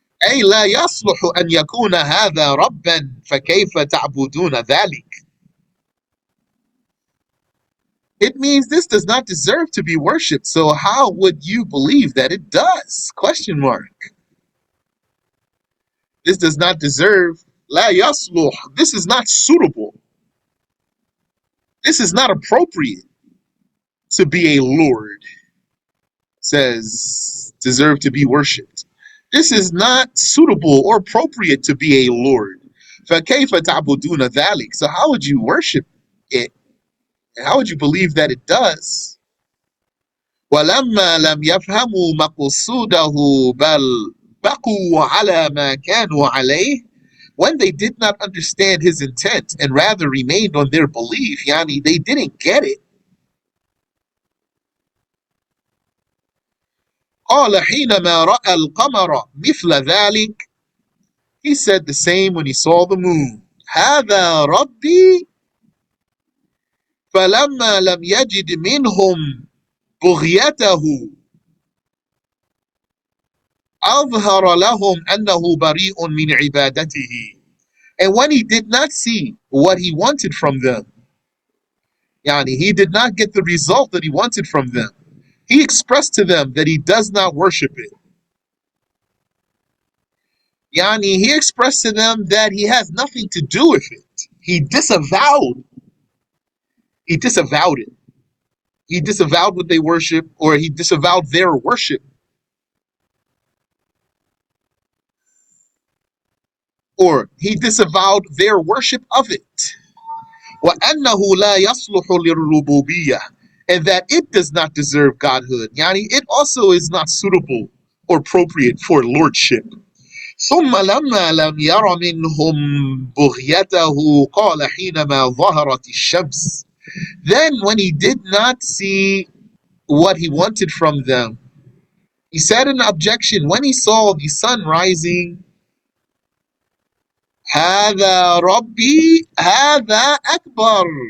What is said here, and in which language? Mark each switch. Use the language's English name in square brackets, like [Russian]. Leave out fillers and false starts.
[Arabic] أي لا يصلح أن يكون هذا ربا فكيف تعبدون ذلك. [English] It means this does not deserve to be worshipped, so how would you believe that it does? Question mark. This does not deserve. [Arabic] لا يصلح. [English] This is not suitable. This is not appropriate to be a Lord. Says deserve to be worshipped. This is not suitable or appropriate to be a Lord. [Arabic] فكيف تعبدون ذلك. [English] So how would you worship it? And how would you believe that it does? [Arabic] ولما لم يفهموا مقصوده بل بقوا على ما كانوا عليه. [English] When they did not understand his intent and rather remained on their belief, yani they didn't get it. [Arabic] قال حينما رأى القمر مثل ذلك. [English] He said the same when he saw the moon. [Arabic] هذا ربي. فلما لم يجد منهم بغيته أظهر لهم أنه بريء من عبادته. [English] And when he did not see what he wanted from them, yani he did not get the result that he wanted from them, he expressed to them that he does not worship it. Yani he expressed to them that he has nothing to do with it. He disavowed it. He disavowed what they worship, or he disavowed their worship. Or he disavowed their worship of it. [Arabic] وَأَنَّهُ لَا يَصْلُحُ لِلرُّبُوبِيَّةِ. [English] And that it does not deserve godhood. Yani it also is not suitable or appropriate for lordship. [Arabic] ثم لما لم ير منهم بغيته قال حينما ظهرت الشمس. [English] Then when he did not see what he wanted from them, he said in objection when he saw the sun rising, [Arabic] هذا ربي هذا أكبر.